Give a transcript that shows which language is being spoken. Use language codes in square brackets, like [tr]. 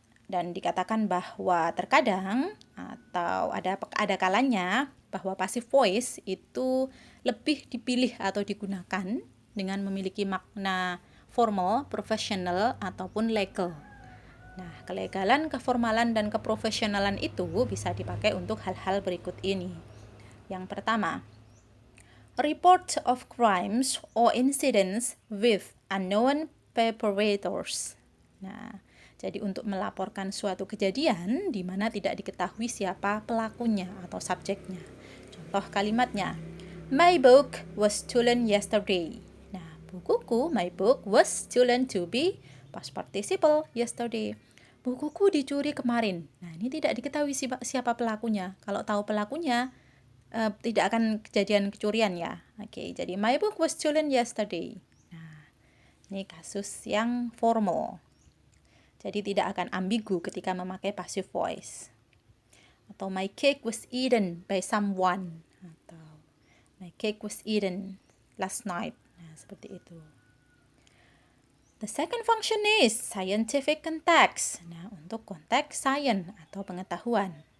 [id] Dan dikatakan bahwa terkadang atau ada kalanya bahwa passive voice itu lebih dipilih atau digunakan dengan memiliki makna formal, professional, ataupun legal. Nah, kelegalan, keformalan, dan keprofesionalan itu bisa dipakai untuk hal-hal berikut ini. Yang pertama, [en] report of crimes or incidents with unknown perpetrators. Nah, [id] Jadi untuk melaporkan suatu kejadian di mana tidak diketahui siapa pelakunya atau subjeknya. Contoh kalimatnya, [en] my book was stolen yesterday. [id] Nah, bukuku, [en] my book was stolen to be past participle yesterday. [id] Bukuku dicuri kemarin. Nah, ini tidak diketahui siapa pelakunya. Kalau tahu pelakunya, tidak akan kejadian kecurian ya. Oke, jadi [en] my book was stolen yesterday. [id] Nah, ini kasus yang formal. Jadi tidak akan ambigu ketika memakai passive voice. Atau [en] my cake was eaten by someone. Atau my cake was eaten last night. [id] Nah, seperti itu. [en] The second function is scientific context. [id] Nah, untuk konteks science atau pengetahuan.